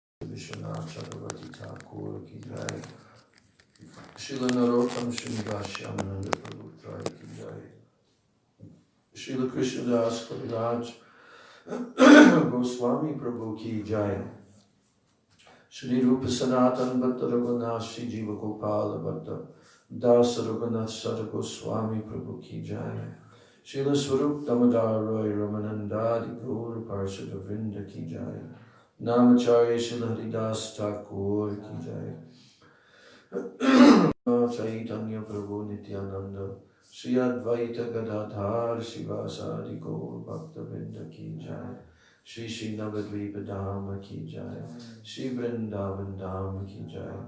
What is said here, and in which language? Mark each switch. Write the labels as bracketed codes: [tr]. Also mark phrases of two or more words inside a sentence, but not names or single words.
[hi] विश्वनाथ चक्रवर्ती ठाकुर की जय। श्रील नरोत्तम श्रीनिवास यामानन्द प्रभु त्रै की जय. श्रील कृष्णदास कविराज गोस्वामी प्रभु की जय. श्री रूप सनातन भट्ट रघुनाथ श्री जीव गोपाल भट्ट दास रघुनाथ सार गोस्वामी प्रभु की जय. श्रील स्वरूप दामोदर राय रामानन्द दि गौर पार्षद वृन्द की जय. नामाचार्य श्रील हरिदास ठाकुर की जय. चैतन्य प्रभु नित्यानन्द श्री अद्वैत गदाधर शिवासादि गौर भक्त वृन्द की जय. श्री श्री नवद्वीप धाम की जय। श्री वृन्दावन धाम की जय.